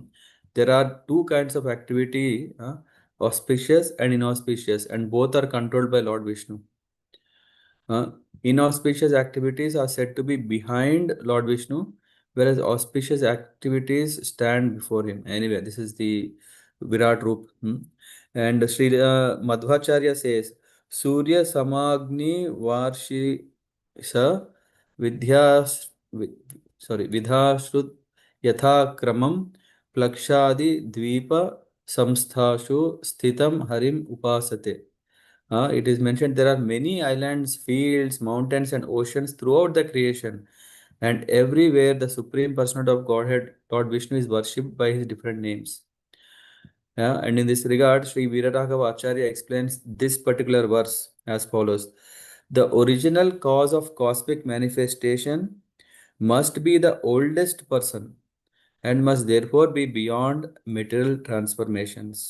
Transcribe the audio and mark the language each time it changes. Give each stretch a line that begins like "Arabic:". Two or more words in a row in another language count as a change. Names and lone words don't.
English: There are two kinds of activity, auspicious and inauspicious, and both are controlled by Lord Vishnu. Inauspicious activities are said to be behind Lord Vishnu, whereas auspicious activities stand before him. Anyway, this is the Virat Roop. And Sri Madhvacharya says,
Sanskrit: Surya Samagni Varshi Sa Vidhyas, Vidhashrut Yatha Kramam Plakshadi Dvipa Samsthashu Sthitam Harim Upasate.
English: It is mentioned there are many islands, fields, mountains, and oceans throughout the creation, and everywhere the Supreme Personality of Godhead, Lord Vishnu, is worshipped by his different names. And in this regard, Sri Viraraghava Acharya explains this particular verse as follows: the original cause of cosmic manifestation must be the oldest person and must therefore be beyond material transformations.